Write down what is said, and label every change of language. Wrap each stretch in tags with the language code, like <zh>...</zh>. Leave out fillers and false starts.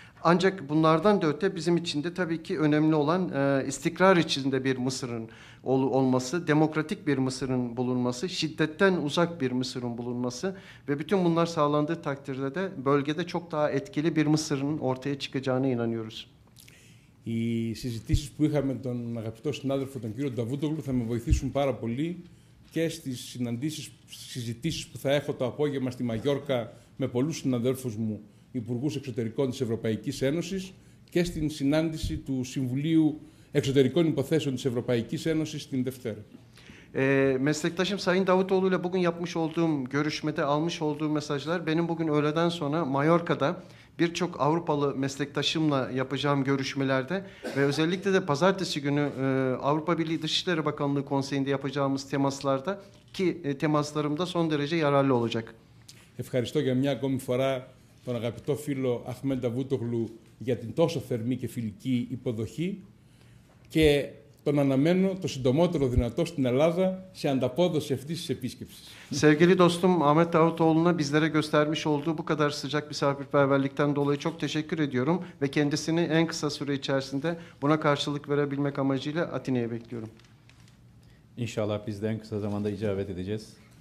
<tr>Ancak bunlardan da öte bizim için de tabii ki önemli olan istikrar içinde bir Mısır'ın olması, demokratik bir Mısır'ın bulunması, şiddetten uzak bir Mısır'ın bulunması ve bütün bunlar sağlandığı takdirde de bölgede çok daha etkili bir Mısır'ın ortaya çıkacağına inanıyoruz.</tr> <el>Οι συζητήσεις που είχαμε με τον αγαπητό συνάδελφο, τον κύριο Νταβούτογλου, θα με βοηθήσουν πάρα πολύ και στις συζητήσεις που θα έχω το απόγευμα στη Μαγιόρκα με πολλούς συναδέλφους μου, υπουργούς εξωτερικών της Ευρωπαϊκής Ένωσης, και στην συνάντηση του Συμβουλίου Εξωτερικών Υποθέσεων της Ευρωπαϊκής Ένωσης την Δευτέρα.</el> <tr>Meslektaşım Sayın Davutoğlu ile bugün yapmış olduğum görüşmede almış olduğum mesajlar benim bugün öğleden sonra Mallorca'da birçok Avrupalı meslektaşımla yapacağım görüşmelerde ve özellikle de pazartesi günü Avrupa Birliği Dışişleri Bakanlığı Konseyi'nde yapacağımız temaslarda ki temaslarımda son derece yararlı olacak.</tr> <el>Ευχαριστώ για μια ακόμη φορά τον αγαπητό φίλο Αχμέν Νταβούτογλου για την τόσο θερμή και φιλική υποδοχή και τον αναμένω το συντομότερο δυνατό στην Ελλάδα σε ανταπόδοση αυτής της επίσκεψης.</el> <tr>Sevgili dostum Ahmet Davutoğlu'na bizlere göstermiş olduğu bu kadar sıcak misafirperverlikten dolayı çok teşekkür ediyorum ve kendisini en kısa süre içerisinde buna karşılık verebilmek amacıyla Atina'ya bekliyorum. İnşallah biz de en kısa zamanda icabet edeceğiz.</tr>